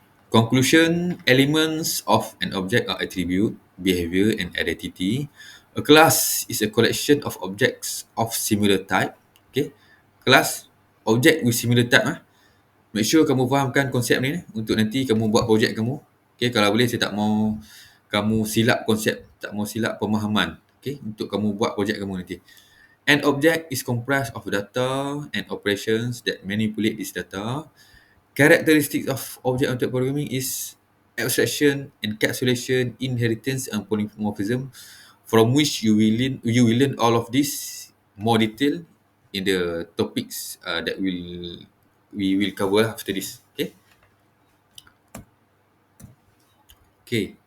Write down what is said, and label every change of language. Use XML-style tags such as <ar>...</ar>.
<en>Conclusion, elements of an object are attribute, behavior, and identity. A class is a collection of objects of similar type. Okay. Class, object with similar type. Make sure</en> <ms>kamu fahamkan konsep ni untuk nanti kamu buat projek kamu. Okay, kalau boleh saya tak mau kamu silap konsep, tak mau silap pemahaman. Okay, untuk kamu buat projek kamu nanti.</ms> <en>An object is comprised of data and operations that manipulate this data. Characteristics of object-oriented programming is abstraction, encapsulation, inheritance, and polymorphism, from which you will learn all of this more detail in the topics that we will cover after this. Okay. Okay.</en>